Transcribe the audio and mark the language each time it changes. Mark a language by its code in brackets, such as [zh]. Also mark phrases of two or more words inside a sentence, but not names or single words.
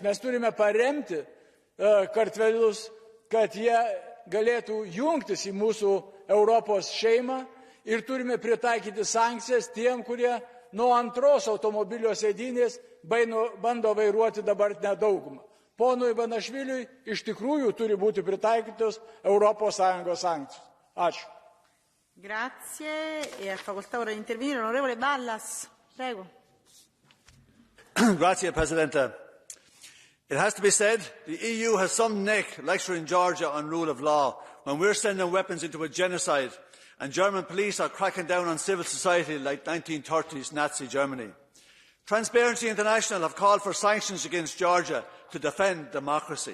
[lt] Mes turime paremti kartvelus, kad jie galėtų jungtis į mūsų Europos šeimą ir turime pritaikyti sankcijas tiem, kurie nuo antros automobilio sėdynės bando vairuoti dabartinę daugumą. Ponui Ivanašviliui iš tikrųjų turi būti pritaikytos Europos Sąjungos sankcijos. Ačiū. [it] Grazie. E a facoltà ora di intervenire l'onorevole Ballas. Prego. Grazie, Presidente. [en] It has to be said, the EU has some neck lecturing Georgia on rule of law when we're sending weapons into a genocide and German police are cracking down on civil society like 1930s Nazi Germany. Transparency International have called for sanctions against Georgia to defend democracy.